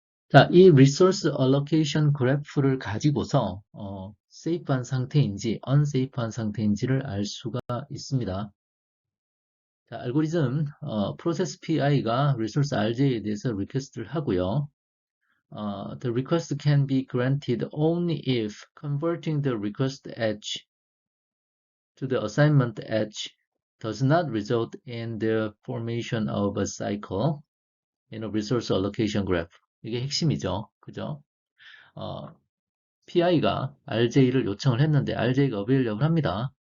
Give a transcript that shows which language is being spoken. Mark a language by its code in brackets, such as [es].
[ko] 자, 이 resource allocation 그래프를 가지고서 safe한 상태인지 unsafe한 상태인지를 알 수가 있습니다. 자, 알고리즘 process PI가 resource RJ에 대해서 request를 하고요. [en] The request can be granted only if converting the request edge to the assignment edge does not result in the formation of a cycle in a resource allocation graph. [ko] 이게 핵심이죠. 그죠? PI가 RJ를 요청을 했는데 RJ가 available 합니다.